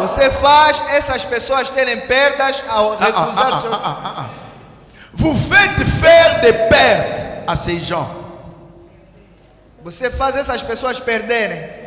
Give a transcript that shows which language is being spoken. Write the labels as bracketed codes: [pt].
[pt] você faz essas pessoas terem perdas ao recusar seu... [fr] Vous faites faire des pertes à ces gens. [pt] Você faz essas pessoas perderem.